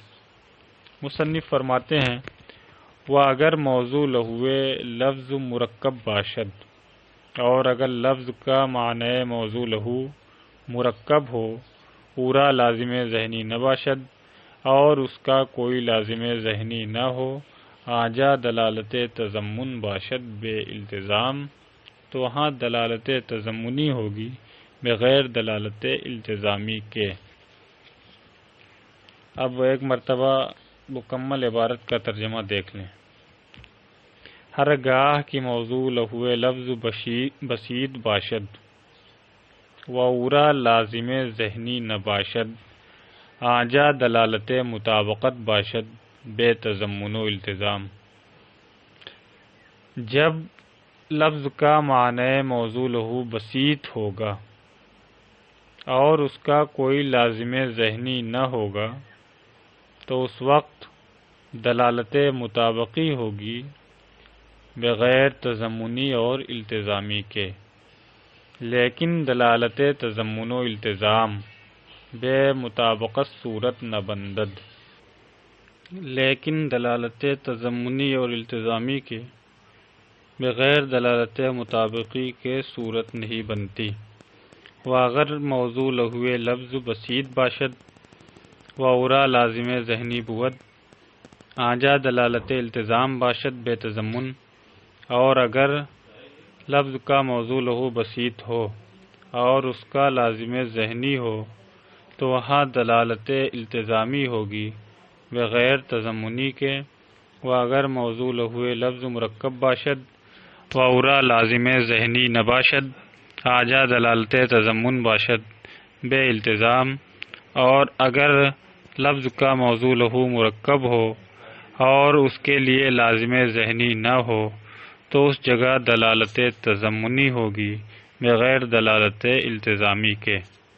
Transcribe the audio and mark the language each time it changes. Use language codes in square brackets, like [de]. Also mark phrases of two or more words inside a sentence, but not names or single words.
[ur] مصنف فرماتے ہیں وہ [fa] اگر موضوع لہوے لفظ مرکب باشد، [ur] اور اگر لفظ کا معنی موضوع لہو مرکب ہو، [fa] پورا لازم ذہنی نہ باشد [ur] اور اس کا کوئی لازم ذہنی نہ ہو، [fa] آجا دلالت تضمن باشد بے التزام، [ur] تو وہاں دلالت تضمنی ہوگی بغیر دلالت التزامی کے۔ اب ایک مرتبہ مکمل عبارت کا ترجمہ دیکھ لیں۔ [fa] ہر گاہ کی موضوع لہوے لفظ بسیط باشد و اورا لازم ذہنی نہ باشد، آجا دلالت مطابقت باشد بے تضمن و التزام۔ [ur] جب لفظ کا معنی موضوع لہو بسیط ہوگا اور اس کا کوئی لازم ذہنی نہ ہوگا تو اس وقت دلالت مطابقی ہوگی بغیر تضمنی اور التزامی کے، [fa] لیکن دلالت تضمن و التزام بے مطابقت صورت نہ بندد، [ur] لیکن دلالت تضمنی اور التزامی کے بغیر دلالت مطابقی کے صورت نہیں بنتی۔ [fa] واگر موضوع لہوے لفظ بسیط باشد و اورا لازم ذہنی بود، آجا دلالت التزام باشد بے تضمن، [ur] اور اگر لفظ کا موضوع لہو بسیط ہو اور اس کا لازم ذہنی ہو تو وہاں دلالت التزامی ہوگی بغیر تضمنی کے۔ [fa] و اگر موضوع لہوے لفظ مرکب باشد و اورا لازم ذہنی نہ باشد، آجا دلالت تضمن باشد بے التزام، [ur] اور اگر لفظ کا موضوع لہو مرکب ہو اور اس کے لیے لازم ذہنی نہ ہو تو اس جگہ دلالت تضمنی ہوگی بغیر دلالت التزامی کے۔